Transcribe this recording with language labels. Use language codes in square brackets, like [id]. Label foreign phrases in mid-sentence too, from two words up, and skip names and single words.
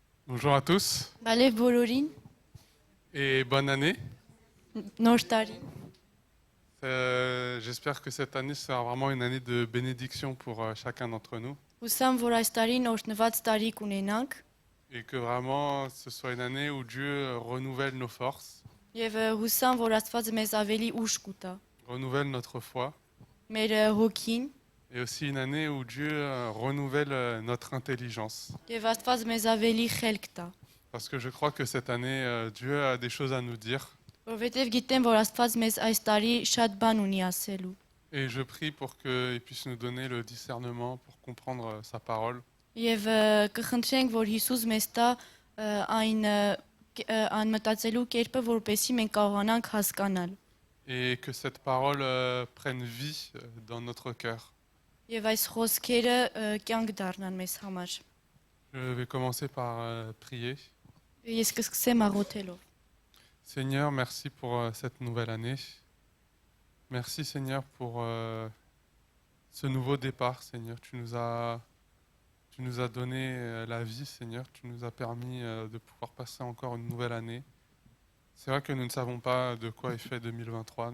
[fr] Bonjour à tous [hy] Բարև բոլորին, [fr] et bonne année. [hy] նոր տարի։ [fr] J'espère que cette année sera vraiment une année de bénédiction pour chacun d'entre nous [hy] Հուսամ, որ այս տարին օրհնված տարի կունենանք [fr] et que vraiment ce soit une année où Dieu renouvelle nos forces, [hy] եւ հուսամ, որ Աստված մեզ ավելի ուժ կուտա։ [fr] renouvelle notre foi [hy] Մեր հոգին [fr] et aussi une année où Dieu renouvelle notre intelligence. [hy] եւ Աստված մեզ ավելի խելք տա։ [fr] Parce que je crois que cette année, Dieu a des choses à nous dire [hy] Որովհետեւ գիտեմ, որ Աստված մեզ այս տարի շատ բան ունի ասելու։ [fr] et je prie pour qu'il puisse nous donner le discernement pour comprendre sa parole. [hy] Եվ կխնդրենք, որ Հիսուս մեզ տա այն անմտածելու կերպը, որպեսզի մենք կարողանանք հասկանալ։ [fr] Et que cette parole prenne vie dans notre cœur. [hy] Եվ այս խոսքերը կյանք դառնան մեզ համար։ [fr] Je vais commencer par prier. [hy] Ես կսկսեմ աղոթելով։ [fr] Seigneur, merci pour cette nouvelle année. Merci Seigneur pour ce nouveau départ, Seigneur. Tu nous as donné la vie, Seigneur. Tu nous as permis de pouvoir passer encore une nouvelle année. C'est vrai que nous ne savons pas de quoi est fait 2023.